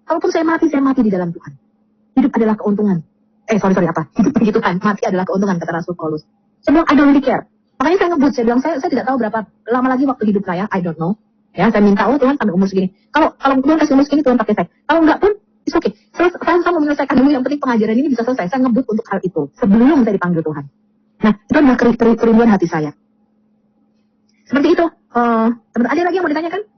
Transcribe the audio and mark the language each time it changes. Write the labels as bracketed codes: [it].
[id] Kalaupun saya mati di dalam Tuhan. Hidup adalah keuntungan. Hidup bagi Tuhan. Mati adalah keuntungan, kata Rasul Paulus. Saya bilang [en] I don't really care. [id] Makanya saya ngebut. Saya bilang saya tidak tahu berapa lama lagi waktu hidup saya. [en] I don't know. [id] Ya, saya minta Tuhan sampai umur segini. Kalau Tuhan kasih umur segini, Tuhan pakai saya. Kalau enggak pun, [en] it's okay. [id] Saya mau menyelesaikan dulu, yang penting pengajaran ini bisa selesai. Saya ngebut untuk hal itu sebelum saya dipanggil Tuhan. Nah, itu adalah kerinduan hati saya. Seperti itu. Ada lagi yang mau ditanyakan?